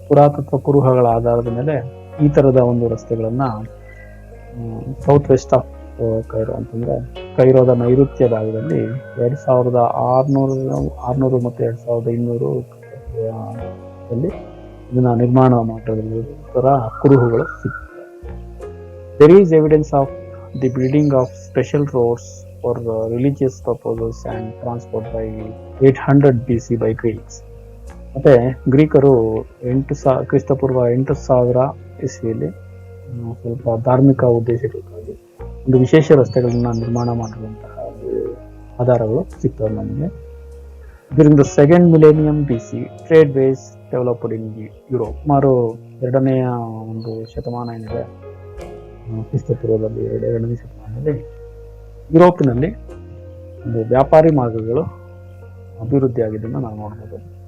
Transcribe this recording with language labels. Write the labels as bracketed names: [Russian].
[Kannada] ಪುರಾತತ್ವ ಕುರುಹಗಳ ಆಧಾರದ ಮೇಲೆ ಈ ತರದ ಒಂದು ರಸ್ತೆಗಳನ್ನ [English] south west of Cairo [Kannada] ಅಂತಂದ್ರೆ ಕೈರೋದ ನೈಋತ್ಯ ಭಾಗದಲ್ಲಿ 2600 ಮತ್ತು 2200 ಇದನ್ನ ನಿರ್ಮಾಣ ಮಾಡಿರೋದರ ಕುರುಹುಗಳು ಸಿಗ್ತವೆ. [English] There is evidence of the building of special roads for religious purposes and transport by 800 BC by Greeks. [Kannada] ಮತ್ತೆ ಗ್ರೀಕರು ಕ್ರಿಸ್ತಪೂರ್ವ 8000 ಇಸ್ವಿಯಲ್ಲಿ ಸ್ವಲ್ಪ ಧಾರ್ಮಿಕ ಉದ್ದೇಶಗಳಿಗಾಗಿ ಒಂದು ವಿಶೇಷ ರಸ್ತೆಗಳನ್ನ ನಿರ್ಮಾಣ ಮಾಡಿರುವಂತಹ ಆಧಾರಗಳು ಸಿಗ್ತವೆ ನಮಗೆ. [English] During the second millennium BC, tradeways developed in Europe. [Kannada] ಸುಮಾರು 2ನೇ ಒಂದು ಶತಮಾನ ಏನಿದೆ ಕ್ರಿಸ್ತಪೂರ್ವದಲ್ಲಿ 2ನೇ ಶತಮಾನದಲ್ಲಿ ಯುರೋಪಿನಲ್ಲಿ ಒಂದು ವ್ಯಾಪಾರಿ ಮಾರ್ಗಗಳು ಅಭಿವೃದ್ಧಿ ಆಗಿದ್ದನ್ನು ನಾವು ನೋಡ್ಬೋದು.